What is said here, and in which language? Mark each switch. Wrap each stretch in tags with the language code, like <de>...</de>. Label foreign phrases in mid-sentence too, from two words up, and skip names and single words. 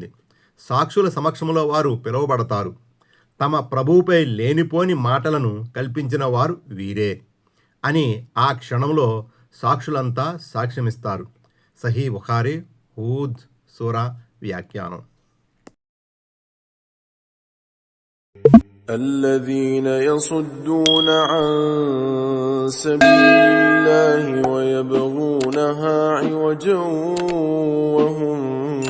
<te>సాక్షుల సమక్షంలో వారు పిలువబడతారు. తమ ప్రభువుపై లేనిపోని మాటలను కల్పించిన వారు వీరే అని ఆ క్షణంలో సాక్షులంతా సాక్ష్యమిస్తారు. సహీ బుఖారీ హూద్ సూరా వ్యాఖ్యానం.</te> <ar>الذين يصدون عن سبيل الله ويبغونها عوجا وهم</ar>